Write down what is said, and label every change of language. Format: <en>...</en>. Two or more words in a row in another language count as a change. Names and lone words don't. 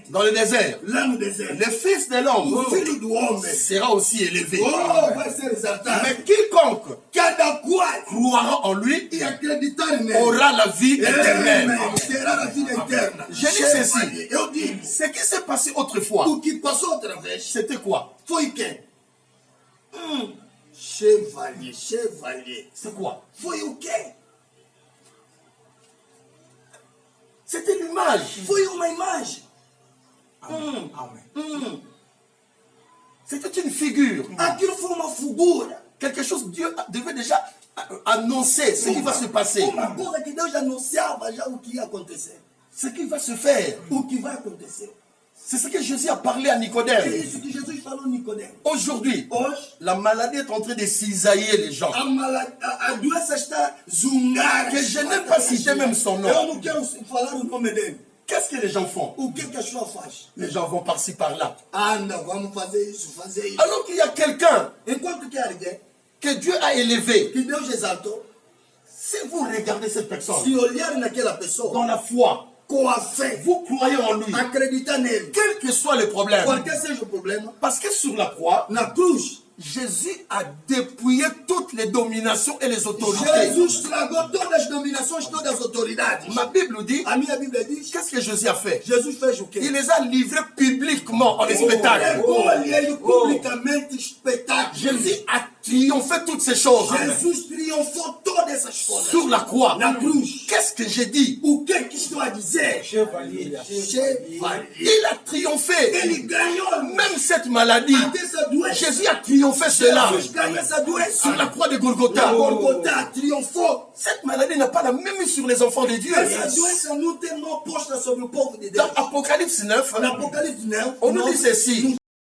<fr>dans le désert,</fr> <pt>lá no deserto,</pt> <fr>le Fils de l'homme</fr> <pt>o filho do homem,</pt> <fr>sera aussi élevé.</fr> <pt>vai ser exaltado.</pt> <fr>Mais quiconque</fr> <pt>Cada qual</pt> <fr>croira en lui</fr> <pt>e acreditar nele</pt> <fr>aura la vie éternelle.</fr> <pt>terá a vida eterna.</pt> <fr>Je dis ceci.</fr> <pt>Eu digo,</pt> <fr>Ce qui s'est passé autrefois,</fr> <pt>o que passou outra vez</pt> <fr>c'était quoi?</fr> <pt>foi quem? Chevalier, chevalier.</pt> <fr>C'est quoi?</fr> <pt>Foi o quê?</pt> <fr>C'était l'image.</fr> <pt>Foi uma imagem.</pt> <fr>C'était une figure.</fr> <pt>Aquilo foi uma figura.</pt> <fr>Quelque chose, Dieu devait déjà annoncer ce qui va se passer.</fr> <pt>Uma coisa que Deus anunciava já o que ia acontecer.</pt> <fr>Ce qui va se faire.</fr> <pt>O que vai acontecer.</pt> <fr>C'est ce que Jésus a parlé à</fr> <pt>É</pt> <fr>Nicodème.</fr> <pt>isso que Jesus falou a Nicodemo.</pt> <fr>Aujourd'hui,</fr> <pt>Hoje,</pt> <fr>la maladie est en train de cisailler les gens.</fr> <pt>a doença está zungar.</pt> <fr>Que je n'aime pas citer même son nom.</fr> <pt>Eu não quero falar o nome dele.</pt> <fr>Qu'est-ce que les gens font?</fr> <pt>O que a pessoa faz?</pt> <fr>Les gens vont par-ci par-là.</fr> <pt>Anda, vamos fazer isso, fazer isso.</pt> <fr>Alors qu'il y a quelqu'un</fr> <pt>Enquanto que alguém</pt> <fr>que Dieu a élevé.</fr> <pt>que Deus exaltou,</pt> <fr>Si vous regardez cette personne</fr> <pt>se olhar naquela pessoa</pt> <fr>dans la foi,</fr> <pt>com a fé,</pt> <fr>vous croyez en lui,</fr> <pt>acreditar nele,</pt> <fr>quel que soit le problème.</fr> <pt>qualquer seja o problema,</pt> <fr>Parce que sur la croix,</fr> <pt>na cruz,</pt> <fr>Jésus a dépouillé toutes les dominations et les autorités.</fr> <pt>Jesus tragou todas as dominações, todas as autoridades.</pt> <fr>Ma Bible dit,</fr> <pt>A minha Bíblia diz,</pt> <fr>qu'est-ce que Jésus a fait?</fr> <pt>Jesus fez o quê?</pt> <fr>Il les a livrés publiquement en spectacle.</fr> <pt>Pegou-lhe ele publicamente espetáculo.</pt> <fr>Jésus a triomphé toutes ces choses</fr> <pt>Jesus triunfou todas essas coisas.</pt> <fr>sur la croix.</fr> <pt>Na cruz.</pt> <fr>Qu'est-ce que j'ai dit?</fr> <pt>O que estou a dizer?</pt> <fr>Chevalier.</fr> <pt>Chevalier.</pt> <fr>Il a triomphé.</fr> <pt>Ele ganhou</pt> <fr>Même cette maladie,</fr> <pt>até essa doença.</pt> <fr>Jésus a triomphé cela</fr> <pt>Jesus ganhou essa doença.</pt> <fr>sur la croix de</fr> <pt>Na</pt> <fr>Golgotha.</fr> <pt>Golgotha triunfou.</pt> <fr>Cette maladie n'a pas la même sur les enfants de Dieu.</fr> <pt>Essa doença não tem mão posta sobre o povo de Deus.</pt> <fr>Dans Apocalypse 9,</fr> <pt>No Apocalipse, não.</pt> <fr>on nous dit ceci.</fr>